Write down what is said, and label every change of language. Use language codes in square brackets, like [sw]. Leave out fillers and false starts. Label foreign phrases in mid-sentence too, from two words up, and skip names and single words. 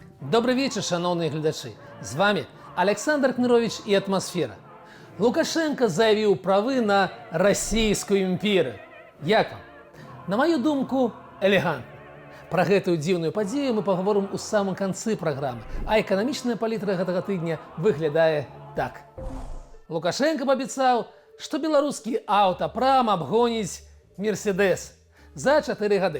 [ru] Добрый вечер, [be] шановные глядачи. З вами Александр Кнырович и «Атмосфера». [ru] Лукашенко заявил правы на Российскую империю. [be] Як вам? На мою думку, элегантно. Про гэтую дзіўную падзею мы паговорым у самым канцы праграмы, а эканамічная палітра гэтага тыдня выглядае так. Лукашенко паабяцаў, што беларускі аўтапрам абгоніць Мерседес за 4 гады.